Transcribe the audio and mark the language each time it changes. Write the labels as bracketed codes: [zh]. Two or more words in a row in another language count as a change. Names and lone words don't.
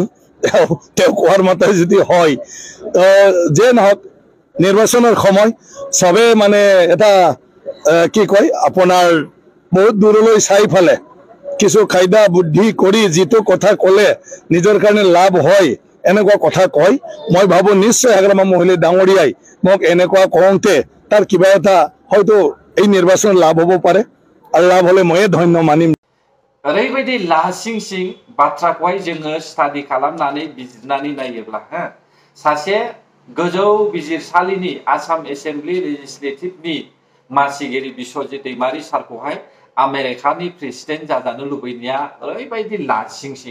[as] তেওঁ কোৱাৰ মতে যদি হয় তো যে নহওক, নিৰ্বাচনৰ সময় চবে মানে এটা কি কয় আপোনাৰ বহুত দূৰলৈ চাই ফেলে কিছু কায়দা বুদ্ধি কৰি যিটো কথা ক'লে নিজৰ কাৰণে লাভ হয় এনেকুৱা কথা কয়। মই ভাবো নিশ্চয় হাগ্ৰামা মহিলা ডাঙৰীয়াই মোক এনেকুৱা কওঁতে তাৰ কিবা এটা হয়তো এই নিৰ্বাচন লাভ হ'ব পাৰে, আৰু লাভ হ'লে ময়ে ধন্য মানিম। [brx] ओरैबायदि लासिं सिं बाथ्राखौहाय जोङो स्टाडि खालामनानै बिजिरनानै नायोब्ला सासे गोजौ बिजिरसालिनि आसाम एसेम्बलि लेजिस्लेटिभनि मासिगिरि बिस्वजित दैमारि सारखौहाय आमेरिकानि प्रेसिडेन्ट जाजानो लुबैनाया ओरैबायदि लासिं सिं।